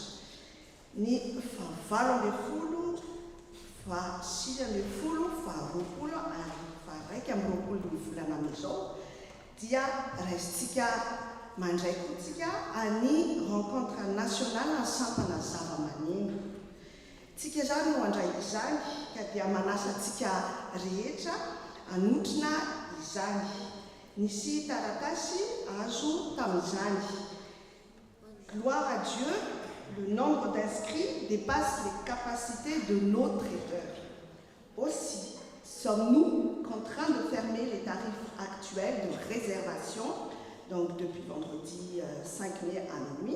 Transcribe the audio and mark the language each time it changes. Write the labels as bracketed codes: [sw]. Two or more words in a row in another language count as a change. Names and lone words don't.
[mg] Ny 19 ary 21 ny volana amizao dia raisitsika mandray kotsika any rencontre nationale ny sampana zava-maneno. Tsika zany no andray izany ka dia manasa antsika rehetra anotrina izany. Nisy taratasy azo tamin'izany. [fr] Gloire à Dieu, le nombre d'inscrits dépasse les capacités de nos traiteurs. Aussi, sommes-nous contraints de fermer les tarifs actuels de réservation, donc depuis vendredi 5 mai à minuit.